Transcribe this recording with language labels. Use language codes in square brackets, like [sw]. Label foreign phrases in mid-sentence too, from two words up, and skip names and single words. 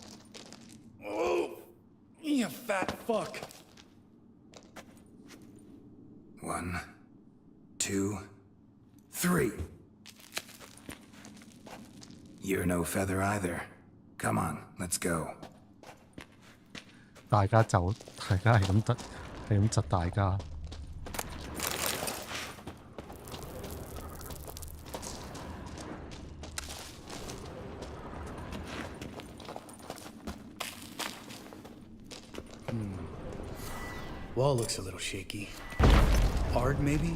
[en] Ready? You fat fuck. 1, 2, 3. You're no feather either. Come on, let's go. [yue] 大家就大家係咁窒大家。 [en] Wall looks a little shaky. Hard, maybe?